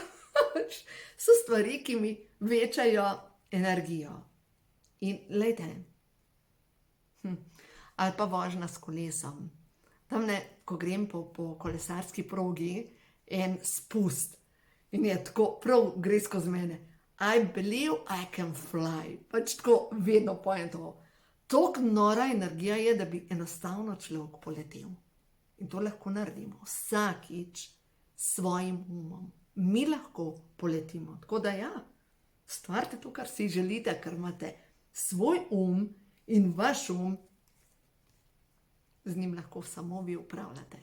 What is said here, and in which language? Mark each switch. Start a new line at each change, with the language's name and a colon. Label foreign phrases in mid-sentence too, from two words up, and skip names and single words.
Slovenian: So stvari, ki mi večajo energijo. In lejte, ali pa vožnja s kolesom. Tamle, ko grem po kolesarski progi, en spust. In je tako, prav gre skozi mene.
English: I believe I can fly.
Slovenian: Pač tako vedno pojem to. Toliko nora energija je, da bi enostavno človek poletel. In to lahko naredimo vsakič svojim umom. Mi lahko poletimo. Tako da ja, stvarite to, kar si želite, ker imate svoj in vaš z njim lahko samo vi upravljate.